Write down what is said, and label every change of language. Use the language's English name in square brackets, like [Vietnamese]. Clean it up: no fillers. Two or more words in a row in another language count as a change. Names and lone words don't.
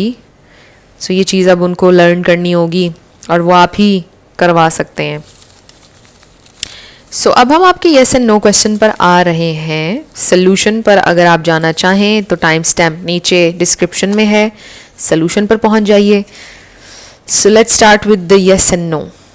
[Hindi] सो ये चीज़ अब उनको लर्न करनी होगी और वो आप ही करवा सकते हैं। सो अब हम आपके [English] yes and no question [Hindi] पर आ रहे हैं। सोल्यूशन पर अगर आप जाना चाहें तो [English] time stamp [Hindi] नीचे डिस्क्रिप्शन में है, सोल्यूशन पर पहुंच जाइए। [English] So let's start with the yes and no.